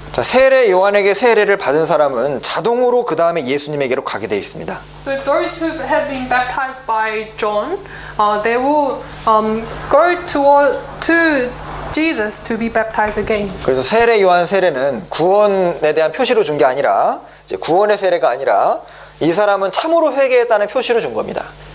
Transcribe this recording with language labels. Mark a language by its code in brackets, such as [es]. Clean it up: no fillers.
[ko] 자, 세례 요한에게 세례를 받은 사람은 자동으로 그 다음에 예수님에게로 가게 되어 있습니다. [en] So those who have been baptized by John, they will go to Jesus to be baptized again. [ko] 그래서 세례 요한 세례는 구원에 대한 표시로 준 게 아니라 이제 구원의 세례가 아니라 이 사람은 참으로 회개했다는 표시를 준 겁니다.